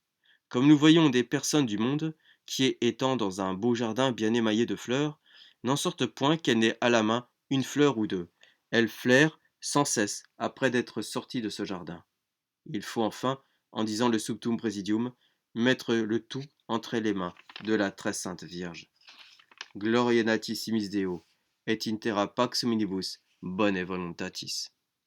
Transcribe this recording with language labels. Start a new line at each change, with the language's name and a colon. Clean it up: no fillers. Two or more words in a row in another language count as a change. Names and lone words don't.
French: Comme nous voyons des personnes du monde, qui étant dans un beau jardin bien émaillé de fleurs, n'en sortent point qu'elles n'aient à la main une fleur ou deux. Elles flairent sans cesse après d'être sorties de ce jardin. Il faut enfin, en disant le Subtum Presidium, mettre le tout entre les mains de la très sainte Vierge.
Latin: Gloria natissimis Deo, et in terra pax hominibus, bone voluntatis.